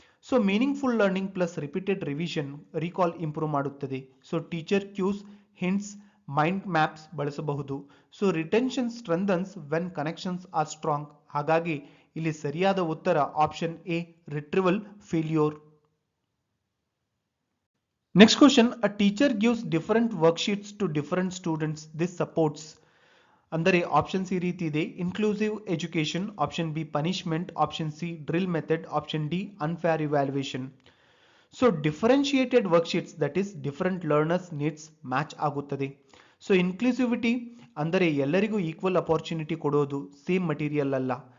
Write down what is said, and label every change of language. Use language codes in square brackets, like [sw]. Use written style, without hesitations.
[kn] So meaningful learning plus repeated revision recall improve ಮಾಡುತ್ತದೆ. So teacher Qs, hints, mind maps ಬಳಸಬಹುದು. [en] So retention strengthens when connections are strong. [kn] ಹಾಗಾಗಿ ಇಲ್ಲಿ ಸರಿಯಾದ ಉತ್ತರ option A, retrieval failure. [en] Next question, a teacher gives different worksheets to different students. This supports. [kn] ಅಂದರೆ options ಈ ರೀತಿ ಇದೆ: inclusive education, option B punishment, option C drill method, option D unfair evaluation. So differentiated worksheets [en] that is different learners needs [kn] match ಆಗುತ್ತದೆ. So inclusivity ಅಂದರೆ ಎಲ್ಲರಿಗೂ equal opportunity ಕೊಡೋದು, same material ಅಲ್ಲ.